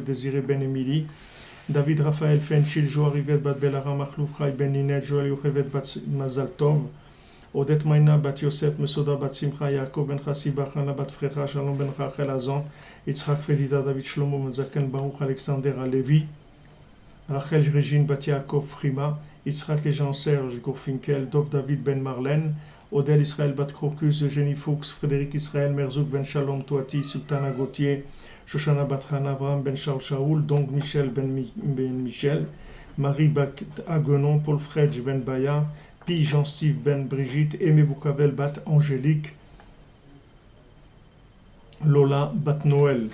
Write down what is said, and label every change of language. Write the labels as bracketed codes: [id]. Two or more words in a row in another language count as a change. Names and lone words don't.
[fr] Désiré Ben Émilie, David Raphaël Fenchil, Joa Rivet Bat Belara, Machlouf Chai Ben Ninette, Joël Yochevet Bat Mazal Tov, Odette Maïna Bat Yosef, Mesoda Bat Simcha, Yaakov Ben Chassiba, Chana Bat Frecha, Shalom Ben Rachel Azan, Yitzhak Fedida, David Shlomo Ben Zaken, Baruch Alexander Alevi, Rachel Régine Bat Yaakov Frima, Yitzhak et Jean-Serge Gourfinkel, Dov David Ben Marlène, Odel Israël Bat Crocus, Eugénie Fuchs, Frédéric Israël, Merzouk Ben Shalom Touati, Sultana Gauthier, Shoshana Bat Hana, Abraham Ben Charles Shaoul, Dong Michel Ben Michel, Marie Bat Aguenon, Paul Fredj Ben Baya, Pi Jean-Steve Ben Brigitte, Aimé Boukavel Bat Angélique, Lola Bat Noël.